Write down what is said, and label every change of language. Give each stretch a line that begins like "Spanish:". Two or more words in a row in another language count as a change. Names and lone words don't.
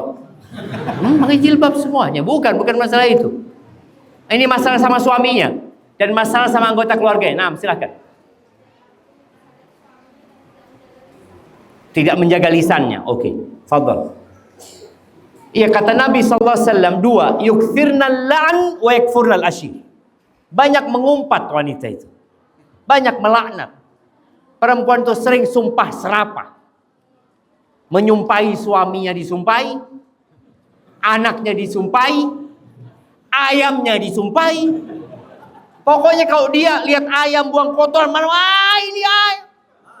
Indonesian: Pakai jilbab semuanya. Bukan masalah itu. Ini masalah sama suaminya dan masalah sama anggota keluarganya. Nah, silakan. Tidak menjaga lisannya. Oke, fadhal. Iya kata Nabi SAW, dua,
Arabic: يكثرن اللعن ويكفرن العشير.
Indonesian: Banyak mengumpat wanita itu. Banyak melaknat. Perempuan itu sering sumpah serapah. Menyumpahi suaminya disumpahi, anaknya disumpahi, ayamnya disumpahi. Pokoknya kalau dia lihat ayam buang kotoran, mana ini ayam.